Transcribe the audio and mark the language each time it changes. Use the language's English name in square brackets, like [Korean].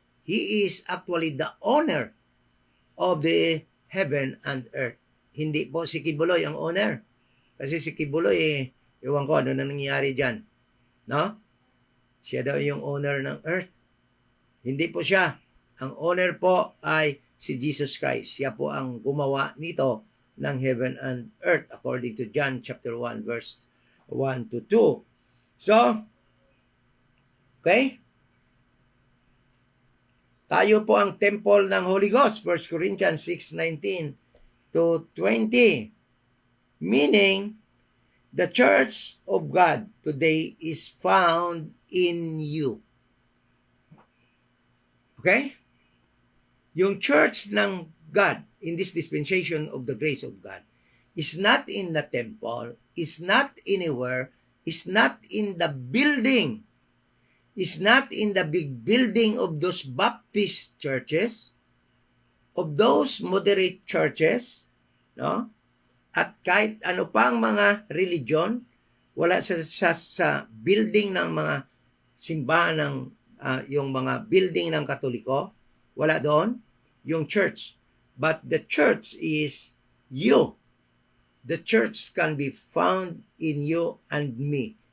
[English] He is actually the owner of the heaven and earth. [Filipino] Hindi po si Kibuloy ang owner. Kasi si Kibuloy, ewan ko ano na nangyayari dyan. No? Siya daw yung owner ng earth. Hindi po siya. Ang owner po ay si Jesus Christ. Siya po ang gumawa nito ng [English] heaven and earth according to John chapter 1 verse 1 to 2. So, okay? [Filipino] Tayo po ang temple ng Holy Ghost, 1 Corinthians 6:19 to 20. [English] Meaning, the church of God today is found in you. Okay? Yung church ng God in this dispensation of the grace of God is not in the temple, is not anywhere, is not in the building, is not in the big building of those Baptist churches, of those moderate churches, no? [Filipino] At kahit ano pang mga religion, wala sa building ng mga simbahan ng yung mga building ng Katoliko, wala doon yung church. [English] But the church is you. The church can be found in you and me.